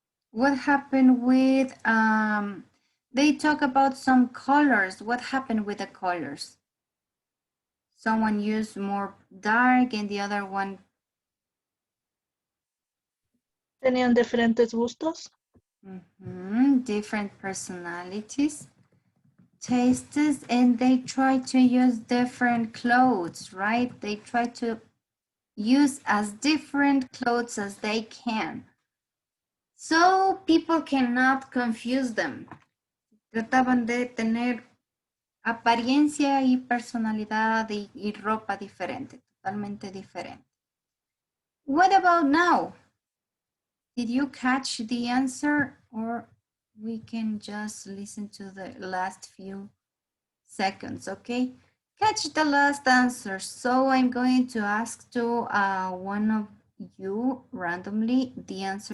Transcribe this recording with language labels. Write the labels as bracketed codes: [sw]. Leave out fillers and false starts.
[en] What happened with, they talk about some colors. What happened with the colors? Someone used more dark and the other one. [es] Tenían diferentes gustos. [en] Different personalities, tastes, and they try to use different clothes, right? They try to use as different clothes as they can. So people cannot confuse them. [es] Trataban de tener apariencia y personalidad y ropa diferente, totalmente diferente. [en] What about now? Did you catch the answer, or we can just listen to the last few seconds, okay? Catch the last answer. So I'm going to ask to one of you randomly the answer.